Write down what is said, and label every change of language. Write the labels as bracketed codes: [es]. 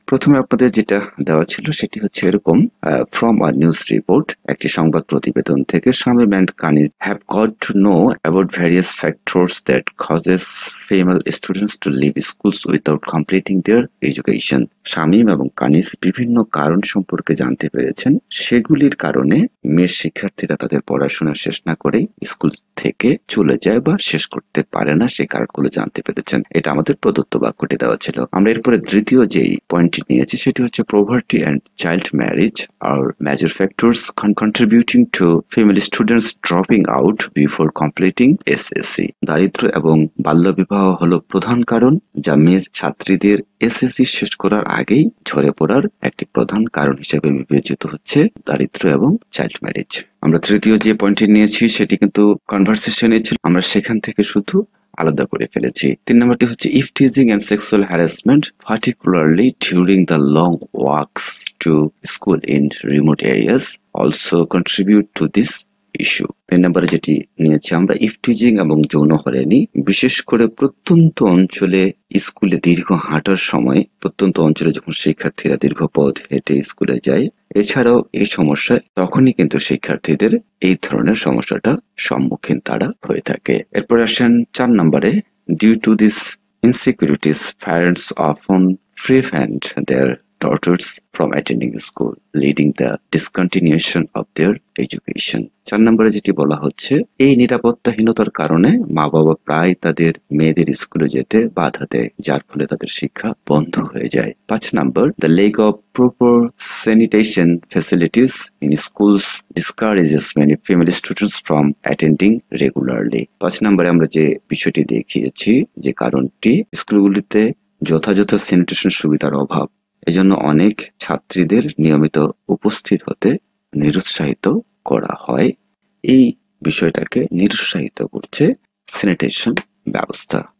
[bn] প্রথমে আপনাদের যেটা দেওয়া ছিল সেটি হচ্ছে এরকম, [en] from a news report, [bn] একটি সংবাদ প্রতিবেদন থেকে, [en] Shamim and Kaniz have got to know about various factors that causes female students to leave schools without completing their education. [bn] Shamim এবং কানিজ বিভিন্ন কারণ সম্পর্কে জানতে পেরেছেন, সেগুলির কারণে মেয়ে শিক্ষার্থীরা তাদের পড়াশোনা শেষ না করেই স্কুল থেকে চলে যায় বা শেষ করতে পারে না, সেই কারণগুলো জানতে পেরেছেন। এটা আমাদের প্রদত্ত বাক্যটি দেওয়া ছিল। আমরা এরপরে দ্বিতীয় যেই পয়েন্টটি নিয়েছি সেটি হচ্ছে [en] poverty and child marriage are major factors contributing to female students dropping out before completing SSC. [bn] দারিদ্র এবং বাল্যবিবাহ হলো প্রধান কারণ, যা মেয়ে ছাত্রীদের এসএসসি শেষ করার আগেই ঝরে পড়ার একটি প্রধান কারণ হিসেবে বিবেচিত হচ্ছে দারিদ্র এবং চাইল্ড ম্যারেজ। আমরা তৃতীয় যে পয়েন্টটি নিয়েছি সেটি কিন্তু কনভারসেশনে ছিল, আমরা সেখান থেকে শুধু আলাদা করে ফেলেছি। 3 নম্বরটি হচ্ছে [en] Eve teasing and sexual harassment particularly during the long walks to school in remote areas also contribute to this issue. [bn] 3 নম্বরে যেটি নিয়েছি আমরা, ইফ টিজিং এবং যৌন হয়রানি বিশেষ করে প্রত্যন্ত অঞ্চলে স্কুলে দীর্ঘ হাঁটার সময়, প্রত্যন্ত অঞ্চলে যখন শিক্ষার্থীরা দীর্ঘ পথ হেঁটে স্কুলে যায়, এছাড়াও এই সমস্যায় তখনই কিন্তু শিক্ষার্থীদের এই ধরনের সমস্যাটা সম্মুখীন তারা হয়ে থাকে। এরপর আসেন 4 নম্বরে, [en] Due to this insecurities parents often prevent their daughters from attending school, leading the discontinuation of their education. [bn] 4 নম্বরে যেটি বলা হচ্ছে, এই নিরাপত্তাহীনতার কারণে মা বাবা প্রায় তাদের মেয়েদের স্কুলে যেতে বাধা দেয়, যার ফলে তাদের শিক্ষা বন্ধ হয়ে যায়। [en] 5 নম্বর, the lack of proper sanitation facilities in schools discourages many female students from attending regularly. [bn] 5 নম্বরে আমরা যে বিষয়টি দেখিয়েছি, যে কারণটি স্কুলগুলিতে যথাযথ স্যানিটেশন সুবিধার অভাব, এজন্য অনেক ছাত্রীদের নিয়মিত উপস্থিত হতে নিরুৎসাহিত করা হয়। এই বিষয়টাকে নিরুৎসাহিত করছে স্যানিটেশন ব্যবস্থা।